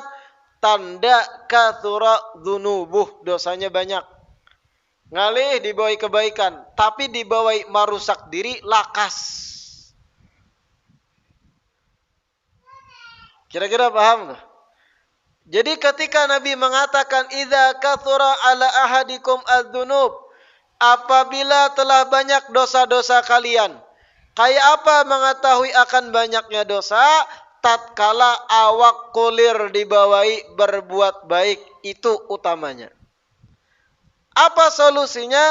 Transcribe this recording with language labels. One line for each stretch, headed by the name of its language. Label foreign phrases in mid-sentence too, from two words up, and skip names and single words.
Indonesian: Tanda
Arabic: كثرت ذنوبه,
Indonesian: dosanya banyak.
Banjar: Ngalih dibawai kebaikan, tapi dibawai marusak diri lakas.
Indonesian: Kira-kira paham tuh? Jadi ketika Nabi mengatakan
Arabic: إذا كثرت على أحدكم الذنوب,
Indonesian: apabila telah banyak dosa-dosa kalian. Kayak apa mengetahui akan banyaknya dosa?
Banjar: Tatkala awak kulir dibawai berbuat baik, itu utamanya.
Indonesian: Apa solusinya?